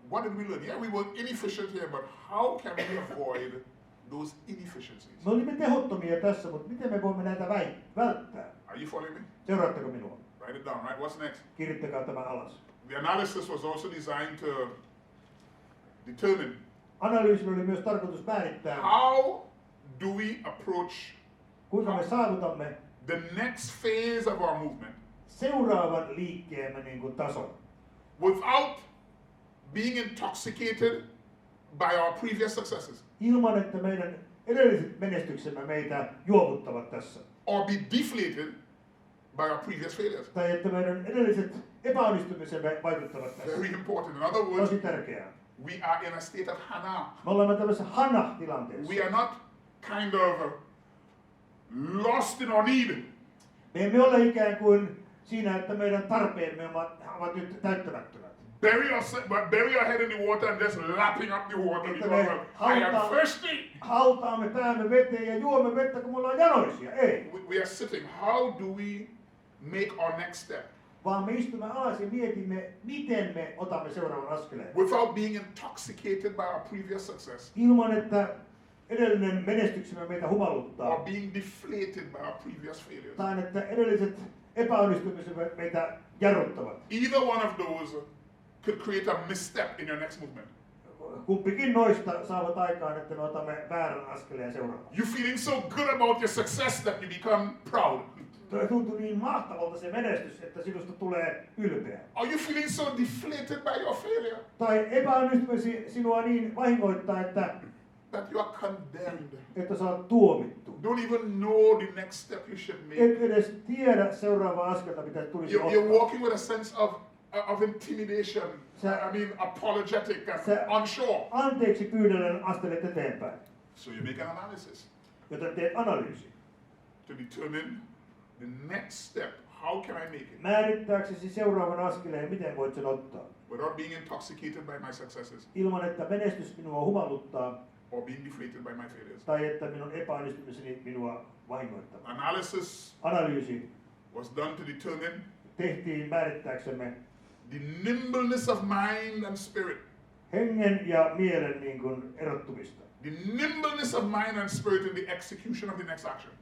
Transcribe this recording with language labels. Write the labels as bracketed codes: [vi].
[en] What did we learn? Yeah, we were inefficient here, but how can we avoid those inefficiencies? [fi] Me olimme tehottomia tässä, mutta miten me voimme näitä välttää? [en] Are you following me? [fi] Seuraatteko minua? [en] Write it down, right? What's next? [fi] Kirjoittakaa tämä alas. [en] The analysis was also designed to determine [fi] Analyysillä oli myös tarkoitus määrittää, [en] how do we approach [fi] kuinka me saavutamme [en] the next phase of our movement [fi] seuraavan liikkeemme niin kuin tason, [en] without being intoxicated by our previous successes [fi] ilman että meidän edelliset menestyksemme meitä juovuttavat tässä. [en] or be deflated by our previous failures. [fi] Tai että meidän edelliset epäonnistumisemme vaikuttavat tässä. [en] Very important. In other words, [fi] Tosi tärkeää. [en] we are in a state of hana. [fi] Me olemme tämmöisessä hana-tilanteessa. [en] We are not kind of lost in our need. [fi] Me emme ole ikään kuin siinä, että meidän tarpeemme ovat nyt täyttämättömät. [en] Bury your head in the water and just lapping up the water. [fi] Että [en] Because, [fi] me [en] I am thirsty. [fi] hautaamme päämme veteen ja juomme vettä, kun me ollaan janoisia. Ei. [en] We are sitting. How do we make our next step [fi] Vaan me istumme alas ja mietimme, miten me otamme seuraavan askeleen. [en] without being intoxicated by our previous success [fi] Ilman, että edellinen menestyksemme meitä [en] or [fi] humaluttaa. [en] being deflated by our previous failures? [fi] Tai että edelliset epäonnistumisemme meitä jarruttavat. [en] Either one of those could create a misstep in your next movement. [fi] Kumpikin noista saavat aikaan, että me otamme väärän askeleen seuraavaksi. [en] You feeling so good about your success that you become proud. [fi] Tuntuu niin mahtavalta se menestys, että sinusta tulee ylpeä. [en] Are you feeling so deflated by your failure [fi] Tai epäonnistumisi sinua niin vahingoittaa, että [en] that you are condemned? [fi] sä oot tuomittu. [en] Don't even know the next step you should make. [fi] Et edes tiedä seuraavaa askelta, mitä tulisi [en] You're [fi] ottaa. [en] walking with a sense of intimidation. Apologetic and unsure. [fi] Anteeksi pyydellen astelet eteenpäin. [en] So you make an analysis [fi] Joten teet analyysi. [en] to determine the next step. How can I make it [fi] Määrittääksesi seuraavan askeleen, miten voit sen ottaa. [en] without being intoxicated by my successes [fi] Ilman, että menestys minua humaluttaa [en] or being deflated by my failures? [fi] tai että minun epäonnistumiseni minua vahingoittaa. [en] Analysis [fi] Analyysi [en] was done to determine [fi] tehtiin määrittääksemme [en] the nimbleness of mind and spirit. [fi] hengen ja mielen niin kuin erottumista. [en] The nimbleness of mind and spirit in the execution of the next action.